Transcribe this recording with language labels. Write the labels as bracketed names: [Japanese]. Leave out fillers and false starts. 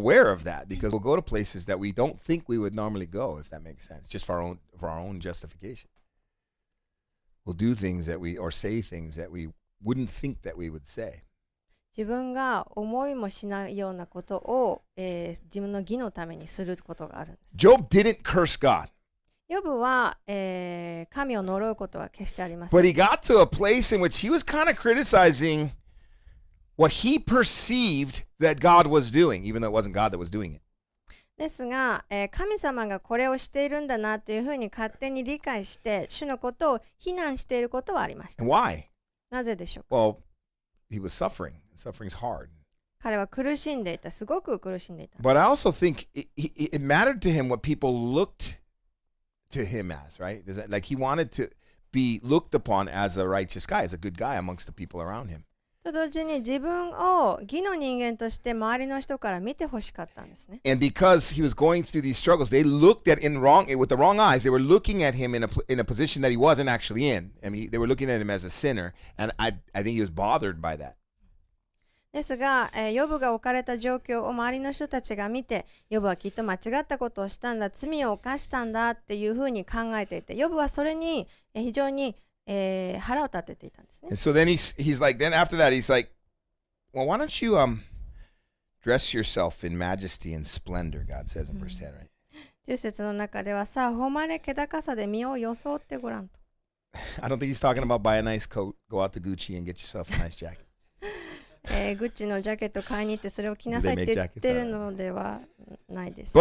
[English] aware of that because we'll go to places that we don't think we would normally go, if that makes sense, just for our own justification. We'll do things that or say things that we wouldn't think that we would say. [Japanese] 自分が思いもしないようなことを、自分の義のためにすることがあるんです。 [English] Job didn't curse God, [Japanese] ヨブは、神を呪うことは決してありません。 [English] but he got to a place in which he was kind of criticizing what he perceived that God was doing, even though it wasn't God that was doing it. [Japanese] ですが、神様がこれをしているんだなというふうに勝手に理解して主のことを非難していることはありました。 [English] And why? [Japanese] なぜでしょうか。 [English] Well, he was suffering. Suffering's hard. [Japanese] 彼は苦しんでいた。すごく苦しんでいた。 [English] But I also think it mattered to him what people looked to him as, right? Like he wanted to be looked upon as a righteous guy, as a good guy amongst the people around him. [Japanese] と同時に自分を義の人間として周りの人から見てほしかったんですね。 [English] And because he was going through these struggles, they looked at with the wrong eyes. They were looking at him in a position that he wasn't actually in. I mean, they were looking at him as a sinner, and I think he was bothered by that. [Japanese] ですが、ヨブが置かれた状況を周りの人たちが見て、ヨブはきっと間違ったことをしたんだ、罪を犯したんだっていうふうに考えていて、ヨブはそれに非常に、腹を立てていたんですね。 [English] And so then he's like, then after that, he's like, well, why don't you dress yourself in majesty and splendor, God says in verse 10, right? [Japanese] 10節の中ではさあ、誉れ気高さで身を装ってごらんと。 [English] I don't think he's talking about buy a nice coat, go out to Gucci and get yourself a nice jacket. [Japanese] グッチのジャケット買いに行ってそれを着なさいって言ってるのではないです。